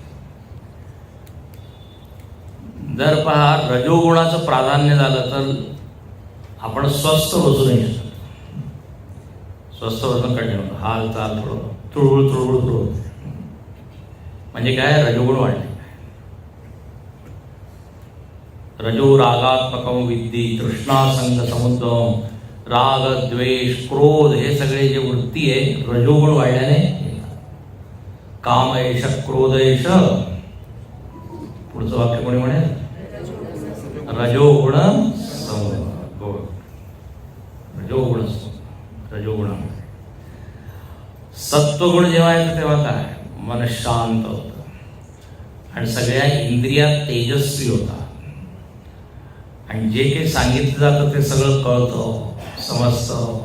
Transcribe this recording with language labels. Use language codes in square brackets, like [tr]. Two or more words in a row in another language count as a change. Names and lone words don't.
[mr] जर पहा रजोगुणाचं प्राधान्य झालं तर आपण स्वस्थ बसू नाही शकत. स्वस्थ बसून कंटिन्यू हालचाल थोडं तुळवळ तुळवळ तुळवळ म्हणजे काय रजोगुण वाढले. [sa] रजो रागात्मकम विद्धी तृष्णासंग समुद्रम, [mr] राग द्वेष क्रोध हे सगळे जे वृत्ती आहे रजोगुण वाढल्याने येतात. [sa] काम एष क्रोध एष, [mr] पुढचं वाक्य कोणी म्हणेल रजोगुण रजोगुण रजोगुण. सत्वगुण जेव्हा येतं तेव्हा काय मन शांत होतं आणि सगळ्या इंद्रियात तेजस्वी होतात आणि जे काही सांगितलं जातं ते सगळं कळतं समजतं.